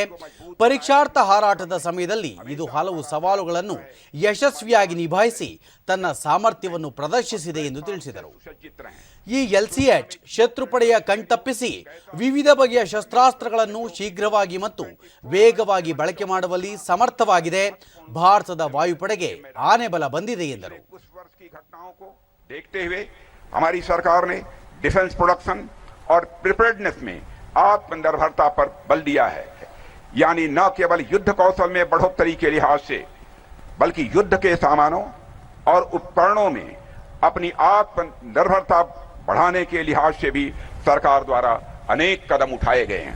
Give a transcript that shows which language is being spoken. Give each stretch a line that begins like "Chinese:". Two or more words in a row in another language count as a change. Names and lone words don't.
Kannada: ಪರೀಕ್ಷಾರ್ಥ ಹಾರಾಟದ ಸಮಯದಲ್ಲಿ ಇದು ಹಲವು ಸವಾಲುಗಳನ್ನು ಯಶಸ್ವಿಯಾಗಿ ನಿಭಾಯಿಸಿ ತನ್ನ ಸಾಮರ್ಥ್ಯವನ್ನು ಪ್ರದರ್ಶಿಸಿದೆ ಎಂದು ತಿಳಿಸಿದರು. ಈ LCH ಶತ್ರುಪಡೆಯ ಕಣ್ತಪ್ಪಿಸಿ ವಿವಿಧ ಬಗೆಯ ಶಸ್ತ್ರಾಸ್ತ್ರಗಳನ್ನು ಶೀಘ್ರವಾಗಿ ಮತ್ತು ವೇಗವಾಗಿ ಬಳಕೆ ಮಾಡುವಲ್ಲಿ ಸಮರ್ಥವಾಗಿದೆ. ಭಾರತದ ವಾಯುಪಡೆಗೆ ಆನೆ ಬಲ ಬಂದಿದೆ ಎಂದರು.
Hindi: देखते हुए हमारी सरकार ने
English: defence production
Hindi: और प्रिपेयर्डनेस में आत्मनिर्भरता पर बल दिया है. यानी न केवल युद्ध कौशल में बढ़ोतरी के लिहाज से बल्कि युद्ध के सामानों और उपकरणों में अपनी आत्मनिर्भरता बढ़ाने के लिहाज से भी सरकार द्वारा अनेक कदम उठाए गए हैं.